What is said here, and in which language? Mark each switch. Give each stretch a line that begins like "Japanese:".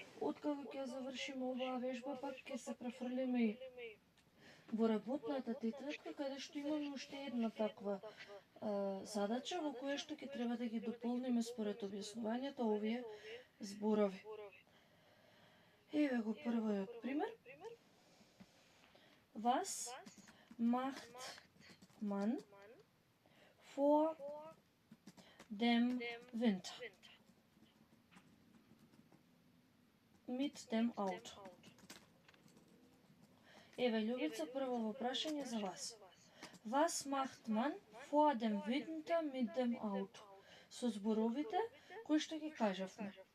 Macedonian: Откако ќе завршиме оваа вежба, пак ќе се префрлиме и во работната тетрадка, каде што имаме уште една таква задача во која што ќе треба да ги дополниме според објаснувањето овие зборови. Еве го првиот пример.
German: Was macht man vor dem Winter mit dem Auto?
Macedonian: Еве, Љубица, прво прашање за вас.
German: Was macht man vor dem Winter mit dem Auto?
Macedonian: Со зборовите кои што ги кажавме.